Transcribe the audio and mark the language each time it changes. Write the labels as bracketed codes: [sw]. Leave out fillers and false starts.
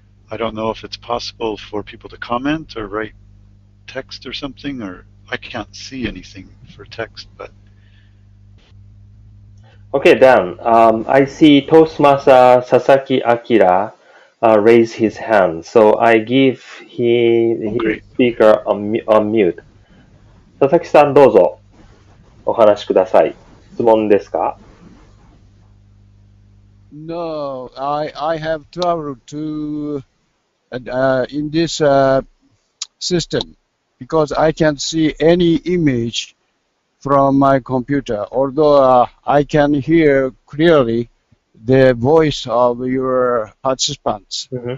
[en] I don't know if it's possible for people to comment or write text or something, or I can't see anything for text, but... Okay, Dan. I see Toastmaster Sasaki Akira raise his hand, so I give his speaker on mute. [ja] 佐々木さんどうぞお話しください。質問ですか？ [en] No, I have trouble to in this system because I can't see any image from my computer, although I can hear clearly the voice of your participants.